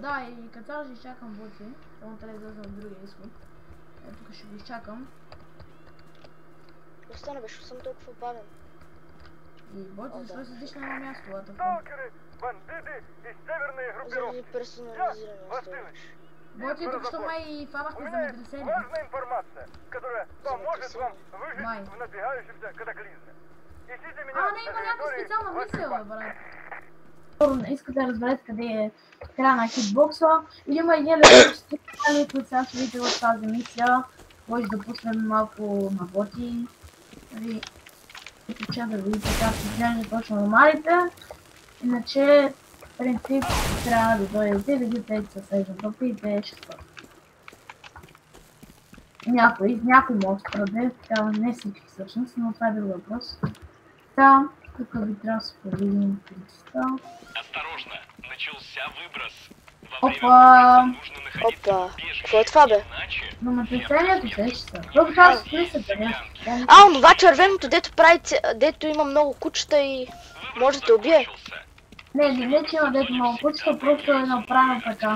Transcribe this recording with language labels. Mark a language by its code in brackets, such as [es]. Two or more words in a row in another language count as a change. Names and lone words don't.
[bg] Да, и като цяло ще изчакам боти. Само трябва да излезам от другия изход. Ето тук ще го изчакам. Остана беше, съм толкова бавен. И боти, защо седиш на едно място, а така? [ru] Сталкеры, бандиты и северные [bg] Заради [ru] группировки. [bg] персонализирания storage. Боти, тук що май [ru] У [bg] фанахме [ru] меня есть [bg] земетресение. [ru] важная информация, которая поможет вам [bg] Май. [ru] выжить в надвигающемся катаклизме. Ищите меня [bg] А, [ru] на [bg] не, има някаква [ru] территории [bg] специална [ru] вашей [bg] мисъл, [ru] базы. [bg] брат. Искате да разберете къде е края на хитбокса. Или има един различни канали, които сега ще видите в тази мисия. Може да пуснем малко на боти. Нали, да видите как се изглежда точно нормалите. Иначе, в принцип, трябва да дойдете и да видите със съждането и те ще спят. Някой може да краде, така не всички всъщност, но това е друг въпрос. Та, тук ви трябва да се повидим критика. [ru] Осторожно, начался выброс. [bg] Опа! Опа, какво е това, бе? Но натресението се ще са. Тук трябва да се смисъте, не? А, онова червеното, дето прави, дето има много кучета и може да те убие. Не, че има дето много кучета, просто е направено така.